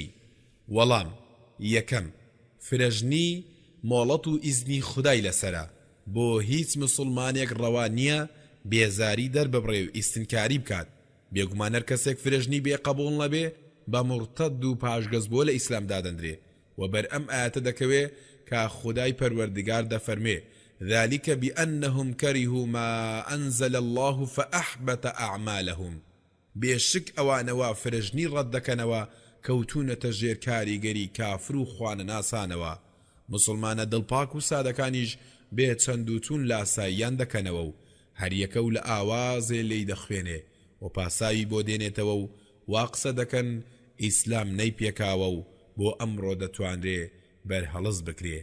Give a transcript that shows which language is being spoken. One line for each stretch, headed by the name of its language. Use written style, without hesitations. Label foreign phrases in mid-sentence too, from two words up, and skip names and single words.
Central Kurdish: وەڵام یەکەم فرەژنی مۆڵەت و ئیزنی خودای لەسەرە بۆ هیچ مسلمانێک ڕەوا نییە بێزاری دەرببڕێ و ئیستنکاری بکات. بێگومان هەر کەسێک فرەژنی بێ قەبوڵ نەبێ بە موڕتەد و پاشگەز بۆ لە ئیسلام دادەندرێ و بەر ئەم ئاەتە دەکەوێ کە خودای پەروەردگار دەفەرمێ
Arabic: ذلك بأنهم كرهوا ما أنزل الله فأحبط أعمالهم.
Central Kurdish: بێشک ئەوانەوە فرەژنی ڕەت دەکەنەوە کەوتونەتە ژێر کاریگەری کافر و خوانە ناسانەوە. مسلمانە دڵپاک و سادەکانیش بێ چەند و چون لاساییان دەکەنەوە و هەریەکە و لە ئاوازێ لێی دەخوێنێ و پاساوی بۆ دێنێتەوە و واقسە دەکەن ئیسلام نەی پێکاوە و بۆ ئەمڕۆ دەتوانرێ بەرهەڵس بکرێ.